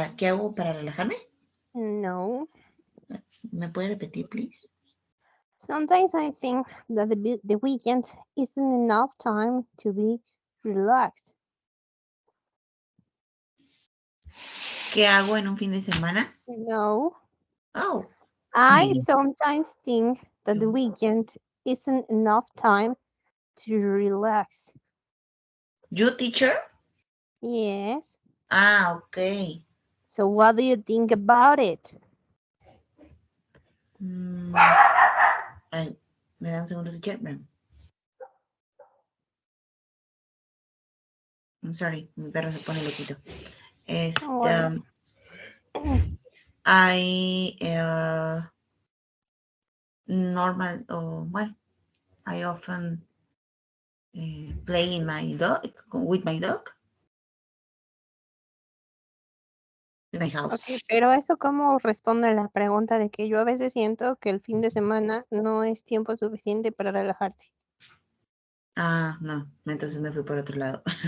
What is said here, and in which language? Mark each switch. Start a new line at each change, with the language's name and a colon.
Spanish: ¿Qué hago para relajarme? No. ¿Me puede repetir, please?
English: Sometimes I think that the weekend isn't enough time to be relaxed.
Spanish: ¿Qué hago en un fin de semana? No. Oh.
English: I sometimes think that the You weekend isn't enough time to relax. teacher? Yes. Ah, ok. So what do you think about it?
Spanish: Mm, ay, me da un segundo, teacher.
English: I'm sorry,
Spanish: mi perro se pone loquito.
English: Don't worry. I normal well, I often play with my dog in my house.
Spanish: Ok, pero eso cómo responde a la pregunta de que yo a veces siento que el fin de semana no es tiempo suficiente para relajarse. Ah, no, entonces me fui por otro lado.